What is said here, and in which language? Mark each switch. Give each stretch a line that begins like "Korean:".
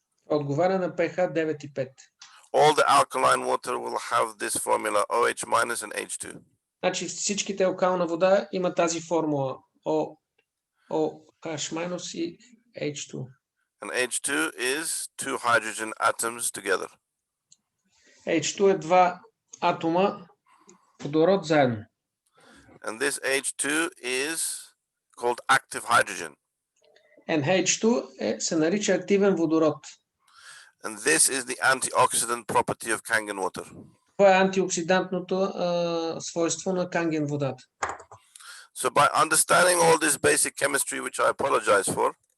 Bulgarian: Отговаря на pH 9,5.
English: All the alkaline water will have this formula OH minus and H2.
Bulgarian: Значи всичките алкална вода има тази формула OH минус и H2.
English: And H2 is two hydrogen atoms together.
Bulgarian: H2 е два атома водород заедно.
English: And this H2 is called active hydrogen.
Bulgarian: And H2 се нарича активен водород.
English: And this is the antioxidant property of Kangen water.
Bulgarian: Това е антиоксидантното свойство на Канген водата.
English: So by understanding all this basic chemistry, which I apologize for,